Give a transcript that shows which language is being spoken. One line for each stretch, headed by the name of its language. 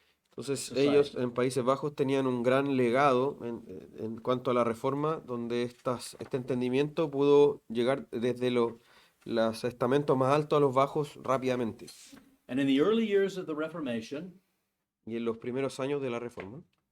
Spanish: Entonces ellos en Países Bajos tenían un gran legado en cuanto a la reforma, donde este entendimiento pudo llegar desde los estamentos más altos a los bajos rápidamente.
English: And in the early years of the Reformation,
Spanish: y en los primeros años de la reforma,